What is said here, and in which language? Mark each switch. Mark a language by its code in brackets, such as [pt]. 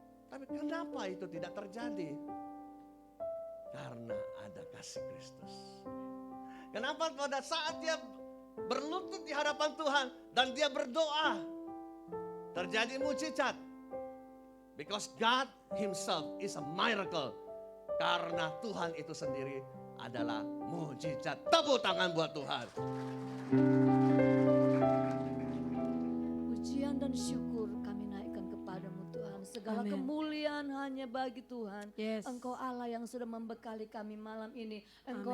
[id] Tapi kenapa itu tidak terjadi? Karena ada kasih Kristus. Kenapa pada saat dia berlutut di hadapan Tuhan dan dia berdoa, terjadi mujizat? [en] Because God Himself is a miracle. [id] Karena Tuhan itu sendiri adalah mujizat. Tepuk tangan buat Tuhan. Pujian dan syukur kami naikkan kepadamu Tuhan. Segala Amin. kemuliaan hanya bagi Tuhan. [en] Yes. [id] Engkau Allah yang sudah membekali kami malam ini. Engkau